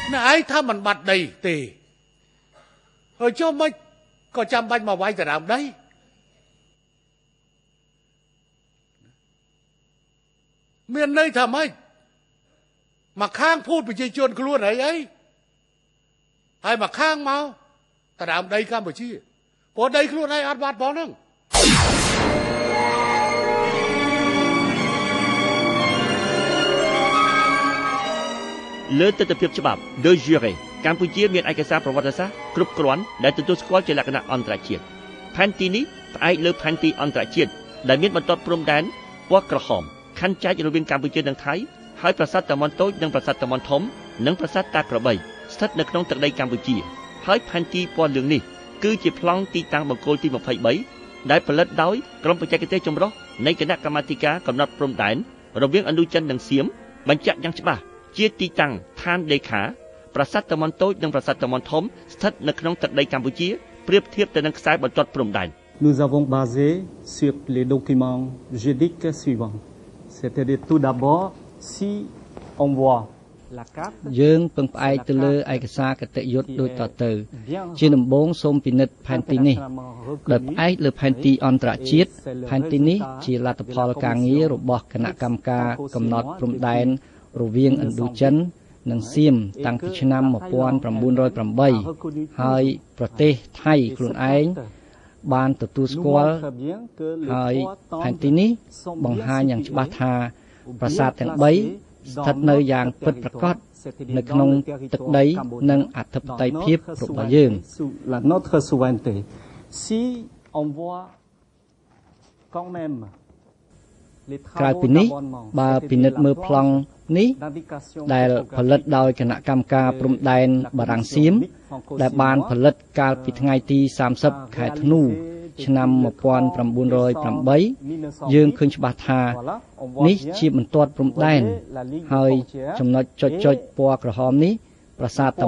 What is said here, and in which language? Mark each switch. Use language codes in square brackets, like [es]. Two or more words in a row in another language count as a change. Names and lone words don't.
[km] ឯងថាមិនបាត់ដីទេហើយចុះមិនក៏ចាំបាច់មកវាយដណ្ដើមដីមានន័យថាម៉េចមកខាងพูดប្រជាជនខ្លួនអីហើយមកខាងមកដណ្ដើមដីកម្ពុជាព្រោះដីខ្លួនឯងអត់បាត់ផងហ្នឹង លើទស្សនវិជ្ជាច្បាប់ [la] de jure [km] កម្ពុជាមានឯកសារប្រវត្តិសាស្ត្រគ្រប់គ្រាន់ដែលទទួលស្គាល់ជាលក្ខណៈអន្តរជាតិផែនទីនេះផ្អែកលើផែនទីអន្តរជាតិ ដែលមានបន្ទាត់ព្រំដែនពណ៌ក្រហមខណ្ឌចែករវាងកម្ពុជានិងថៃហើយប្រាសាទតាម៉ុនតូចនិងប្រាសាទតាម៉ុនធំនិងប្រាសាទតាក្របីស្ថិតនៅក្នុងទឹកដីកម្ពុជាហើយផែនទីពណ៌លឿងនេះគឺជាប្លង់ទីតាំងបង្គោលទី23ដែលផលិតដោយក្រុមបច្ចេកទេសចម្រុះនៃគណៈកម្មាធិការកំណត់ព្រំដែនរវាងឥណ្ឌូចិននិងសៀមបញ្ជាក់យ៉ាងច្បាស់ជាទីតាំងឋានដេខាប្រាសាទតាម៉ុនតូចនិងប្រាសាទតាម៉ុនធំស្ថិតនៅក្នុងទឹកដីកម្ពុជាប្រៀបធៀបទៅនឹងខ្សែបន្ទាត់ព្រំដែន [fr] Nous avons basé sur les documents juridiques suivants. C'est-à-dire tout d'abord si on voit la carte [km] យើងពឹងផ្អែកទៅលើឯកសារគតិយុត្តដូចតទៅជាដំបូងសូមពិនិត្យផែនទីនេះដោយផ្អែកលើផែនទីអន្តរជាតិផែនទីនេះជាលទ្ធផលការងាររបស់គណៈកម្មការកំណត់ព្រំដែនរវាងឥណ្ឌូចិននិងសៀមតាំងពីឆ្នាំ 1908ហើយប្រទេសថៃខ្លួនឯងបានទទួលស្គាល់ហើយផែនទីនេះបង្ហាញយ៉ាងច្បាស់ថាប្រាសាទទាំង3ស្ថិតនៅយ៉ាងពិតប្រាកដនៅក្នុងទឹកដីនិងអធិបតេយ្យភាពរបស់យើង [fr] notre souveraineté si on voit quand même [km] ក្រៅពីនេះបើពិនិត្យមើលប្លង់នេះដែលផលិតដោយគណៈកម្មការព្រំដែនបារាំងសៀមដែលបានផលិតកាលពីថ្ងៃទី30ខែធ្នូឆ្នាំ 1908យើងឃើញច្បាស់ថានេះជាបន្ទាត់ព្រំដែនហើយចំណុចចុចពណ៌ក្រហមនេះប្រាសាទតា